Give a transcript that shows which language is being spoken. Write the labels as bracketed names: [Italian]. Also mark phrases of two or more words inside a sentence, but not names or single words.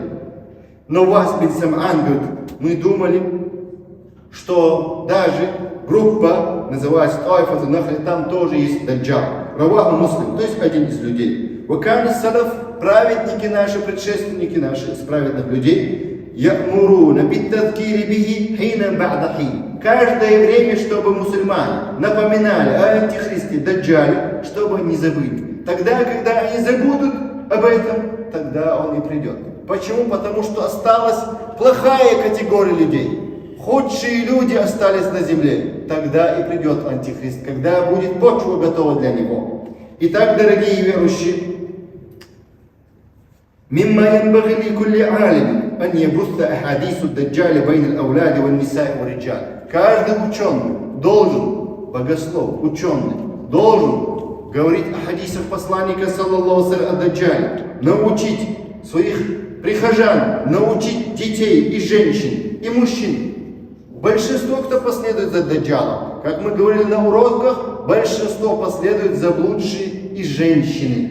[Russian] Но Вас бин Сам'ан говорит, мы думали, что даже группа, называется Тайфатин нахли, там тоже есть Даджал. [Arabic] رواه مسلم, [Russian] то есть один из людей. [Arabic] وكان السلف, [Russian] праведники наши, предшественники наши, из праведных людей, [Arabic] يأمرون بالتذكير به حينا بعد حين. [Russian] Каждое время, чтобы мусульмане напоминали о антихристе Даджале, чтобы не забыли. Тогда, когда они забудут об этом, тогда он и придет. Почему? Потому что осталась плохая категория людей. Худшие люди остались на земле. Тогда и придет антихрист, когда будет почва готова для него. Итак, дорогие верующие, [Arabic] «مما ينبغي لكل عالم أن يبث أحاديث الدجال بين الأولاد والنساء والرجال». [Russian] Каждый ученый должен, богослов, ученый, должен говорить о хадисах посланника, [Arabic] صلى الله عليه, [Russian] о Даджале, научить своих прихожан, научить детей и женщин, и мужчин. Большинство, кто последует за Даджалом, как мы говорили на уроках, большинство последует заблудшие и женщины.